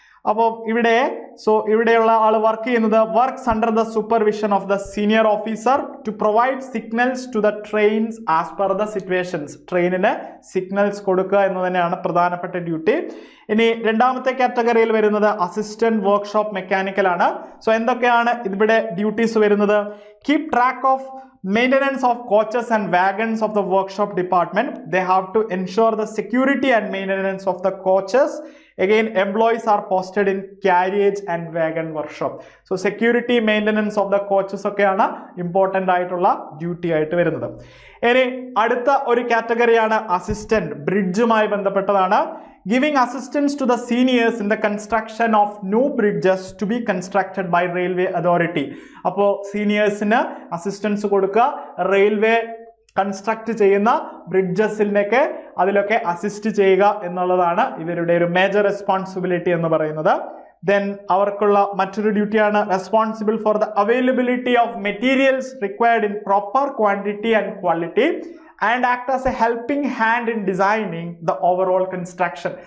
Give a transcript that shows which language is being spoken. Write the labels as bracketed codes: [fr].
[ml] അപ്പോൾ ഇവിടെയുള്ള ആൾ വർക്ക് ചെയ്യുന്നത് [en] Works under the supervision of the senior officer to provide signals to the trains as per the situations. [ml] ട്രെയിനിന് signals കൊടുക്കുക എന്ന് തന്നെയാണ് പ്രധാനപ്പെട്ട ഡ്യൂട്ടി. ഇനി രണ്ടാമത്തെ കാറ്റഗറിയിൽ വരുന്നത് അസിസ്റ്റന്റ് വർക്ക്ഷോപ്പ് മെക്കാനിക്കൽ ആണ്. സോ എന്തൊക്കെയാണ് ഇവിടെ ഡ്യൂട്ടീസ് വരുന്നത്? [en] Keep track of maintenance of coaches and wagons of the workshop department. They have to ensure the security and maintenance of the coaches. Again, employees are posted in carriage and wagon workshop. So security, maintenance of the coaches [ml] ഒക്കെയാണ് important ആയിട്ടുള്ള duty ആയിട്ട് വരുന്നത്. ഇനി അടുത്ത ഒരു കാറ്റഗറിയാണ് assistant, ബ്രിഡ്ജുമായി ബന്ധപ്പെട്ടതാണ്. [en] Giving assistance to the seniors in the construction of new bridges to be constructed by railway authority. [ml] അപ്പോൾ സീനിയേഴ്സിന് assistance കൊടുക്കുക, റെയിൽവേ കൺസ്ട്രക്ട് ചെയ്യുന്ന ബ്രിഡ്ജസിനൊക്കെ അതിലൊക്കെ അസിസ്റ്റ് ചെയ്യുക എന്നുള്ളതാണ് ഇവരുടെ ഒരു മേജർ റെസ്പോൺസിബിലിറ്റി എന്ന് പറയുന്നത്. [en] then [ml] അവർക്കുള്ള മറ്റൊരു ഡ്യൂട്ടിയാണ് [en] Responsible for the availability of materials required in proper quantity and quality and act as a helping hand in designing the overall construction.